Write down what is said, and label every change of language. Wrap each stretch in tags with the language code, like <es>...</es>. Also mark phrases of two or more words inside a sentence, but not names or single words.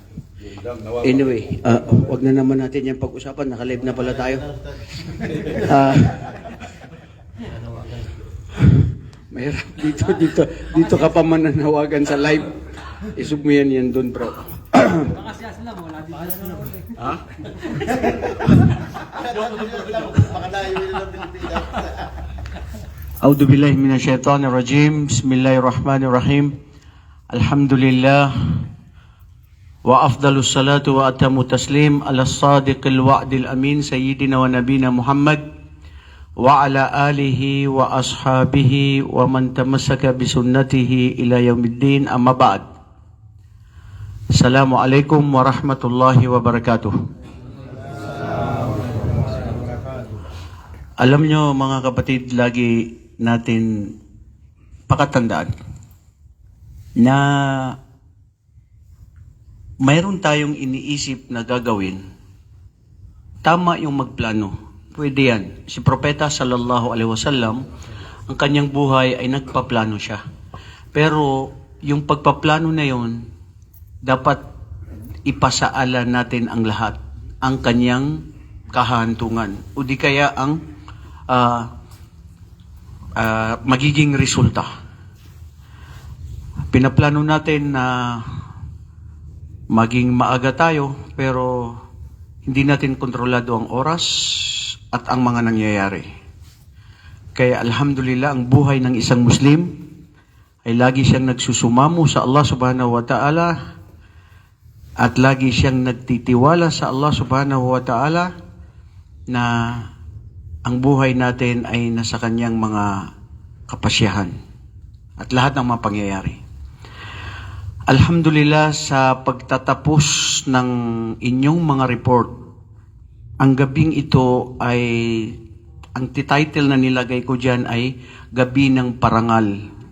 <tl>Anyway, wag na naman natin yan pag-usapan, naka-live na pala tayo. Mahirap dito ka pa mananawagan sa live. Isub mo yan doon, bro. Baka siya sila mo, wala dito sila. Ha?</tl> <ar>أعوذ بالله من الشيطان الرجيم. بسم الله الرحمن الرحيم. الحمد لله. وأفضل الصلاة وأتم التسليم على صادق الوعد الأمين سيدنا ونبينا محمد وعلى آله وأصحابه ومن تمسك بسنته إلى يوم الدين، أما بعد. السلام عليكم ورحمة الله وبركاته.</ar> <tl>Alam nyo mga kapatid, lagi natin pakatandaan na mayroon tayong iniisip na gagawin. Tama yung magplano. Pwede yan. Si Propeta</tl> <ar>صلى الله عليه وسلم,</ar> <tl>ang kanyang buhay ay nagpaplano siya. Pero yung pagpaplano na yon, dapat ipasaala natin ang lahat, ang kanyang kahantungan. O di kaya ang magiging resulta. Pinaplano natin na maging maaga tayo, pero hindi natin kontrolado ang oras at ang mga nangyayari. Kaya alhamdulillah, ang buhay ng isang Muslim ay lagi siyang nagsusumamo sa Allah</tl> <ar>سبحانه وتعالى</ar> <tl>at lagi siyang nagtitiwala sa Allah</tl> <ar>سبحانه وتعالى</ar> <tl>na ang buhay natin ay nasa kanyang mga kapasyahan at lahat ng mga pangyayari. Alhamdulillah, sa pagtatapos ng inyong mga report, ang gabing ito ay, ang title na nilagay ko dyan ay Gabi ng Parangal.</tl>